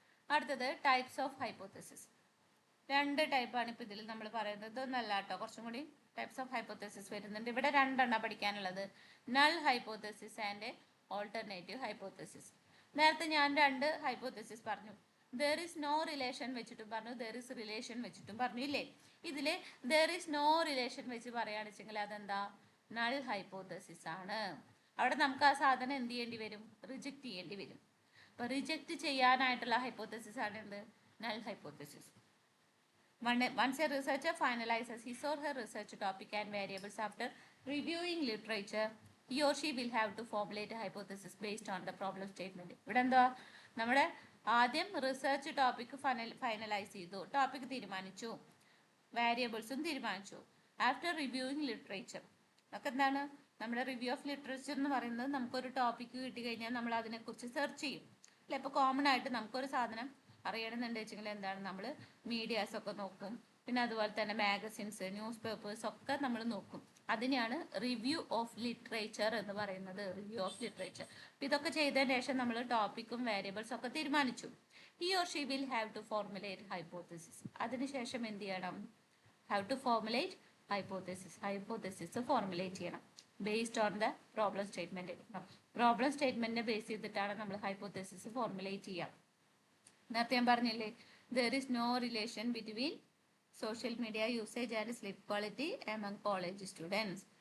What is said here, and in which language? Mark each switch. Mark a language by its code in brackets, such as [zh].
[ml] അടുത്തത് types of hypothesis. രണ്ട് ടൈപ്പാണ് ഇപ്പൊ ഇതിൽ നമ്മൾ പറയുന്നത്. ഇതൊന്നല്ല കേട്ടോ, കുറച്ചും കൂടി ടൈപ്സ് ഓഫ് ഹൈപ്പോത്തസിസ് വരുന്നുണ്ട്. ഇവിടെ രണ്ടെണ്ണം പഠിക്കാനുള്ളത്, null hypothesis and alternative hypothesis. നേരത്തെ ഞാൻ രണ്ട് ഹൈപ്പോത്തസിസ് പറഞ്ഞു. [en] there is no relation [ml] വെച്ചിട്ടും പറഞ്ഞു, [en] there is relation [ml] വെച്ചിട്ടും പറഞ്ഞു ഇല്ലേ. ഇതില് [en] there is no relation [ml] വെച്ച് പറയുകയാണെന്ന് വെച്ചെങ്കിൽ അതെന്താ? നൾ ഹൈപ്പോത്തസിസ് ആണ്. അവിടെ നമുക്ക് ആ സാധനം എന്ത് ചെയ്യേണ്ടി വരും? റിജക്റ്റ് ചെയ്യേണ്ടി വരും. അപ്പൊ റിജക്റ്റ് ചെയ്യാനായിട്ടുള്ള ഹൈപ്പോത്തസിസ് ആണ് എന്ത്? Null hypothesis. [en] Once a researcher finalizes his or her research topic and variables after reviewing literature, he or she will have to formulate a hypothesis based on the problem statement. [ml] ഇവിടെ എന്താ? നമ്മുടെ ആദ്യം research topic finalise ചെയ്തു, topic തീരുമാനിച്ചു, വാരിയബിൾസും തീരുമാനിച്ചു. After reviewing literature ഒക്കെ എന്താണ്? നമ്മുടെ റിവ്യൂ ഓഫ് ലിറ്ററേച്ചർ എന്ന് പറയുന്നത് നമുക്കൊരു ടോപ്പിക് കിട്ടി കഴിഞ്ഞാൽ നമ്മൾ അതിനെക്കുറിച്ച് സെർച്ച് ചെയ്യും അല്ലെ. ഇപ്പോൾ കോമൺ ആയിട്ട് നമുക്കൊരു സാധനം അറിയണമെന്നുണ്ട് വെച്ചെങ്കിൽ എന്താണ്? നമ്മൾ മീഡിയാസ് ഒക്കെ നോക്കും, പിന്നെ അതുപോലെ തന്നെ മാഗസിൻസ്, ന്യൂസ് പേപ്പേഴ്സ് ഒക്കെ നമ്മൾ നോക്കും. അതിനെയാണ് റിവ്യൂ ഓഫ് ലിറ്ററേച്ചർ എന്ന് പറയുന്നത്. Review of literature. ഇതൊക്കെ ചെയ്തതിന് ശേഷം നമ്മൾ ടോപ്പിക്കും വാരിയബിൾസും ഒക്കെ തീരുമാനിച്ചു. [en] He or she will have to formulate hypothesis. [ml] അതിനുശേഷം എന്ത് ചെയ്യണം? [en] Have to formulate hypothesis. Hypothesis formulate ചെയ്യണം based on the problem statement. [ml] Problem സ്റ്റേറ്റ്മെന്റിനെ base ചെയ്തിട്ടാണ് നമ്മൾ ഹൈപ്പോത്തസിസ് ഫോർമുലേറ്റ് ചെയ്യാം. നേരത്തെ ഞാൻ പറഞ്ഞില്ലേ, [en] there is no relation between social media usage and sleep quality among college students.